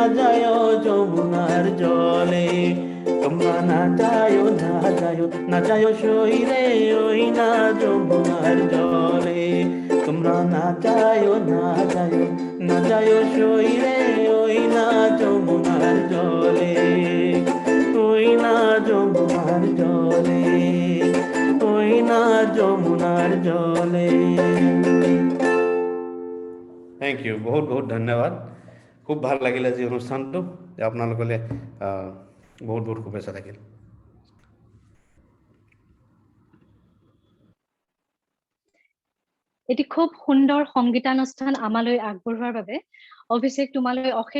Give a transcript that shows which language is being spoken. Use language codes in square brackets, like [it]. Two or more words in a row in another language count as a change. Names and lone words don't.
[bn] যায় যমুনার জলে তোমরা না যায় না যায় সই রে ওই না যমুনার জলে তোমরা না যায় না যায় সই রে ওই না যমুনার জলে ওই না যমুনার জলে ওই না যমুনার জলে [en] thank you [as] বহুত বহুত ধন্যবাদ খুব ভাল লাগিল আজি অনুষ্ঠানটো আপোনালোকলে বহুত বহুত শুভেচ্ছা থাকিল এটি খুব সুন্দৰ সংগীতানুষ্ঠান আমালৈ আগবঢ়োৱাৰ বাবে অভিষেক তোমালৈ অশেষ